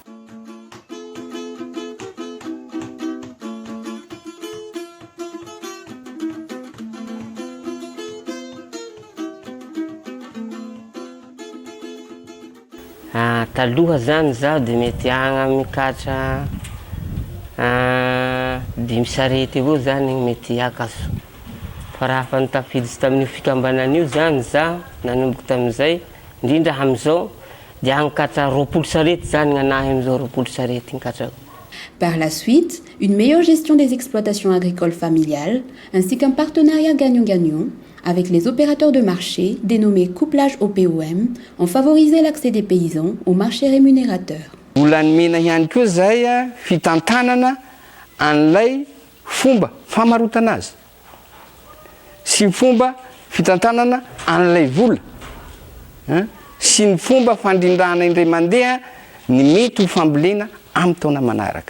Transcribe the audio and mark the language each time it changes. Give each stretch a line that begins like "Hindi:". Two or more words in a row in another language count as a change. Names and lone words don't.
Malagasy: Taloha zany zaho de mety agna mikatra 5 sarety avao zany mety akaso. Fa raha fa nitafiditsy tamin'io fikambanan'io zany zaho nanomboky tamin'izay indrindra amizao dia ankatra 20 sarety zany gn'anahy amizao 20 sarety nkatrako.
French: Par la suite, une meilleure gestion des exploitations agricoles familiales ainsi qu'un partenariat gagnant-gagnant avec les opérateurs de marché dénommés couplage OPOM ont favorisé l'accès des paysans au marché rémunérateur.
Malagasy: Olany mena ihany koa zay fitantanana an'ilay fomba famarotana azy. Sy fomba fitantanana an'ilay vola. Sy ny fomba fandrindrana indray mandeha ny mety ho fambolena amin'ny taona manaraka.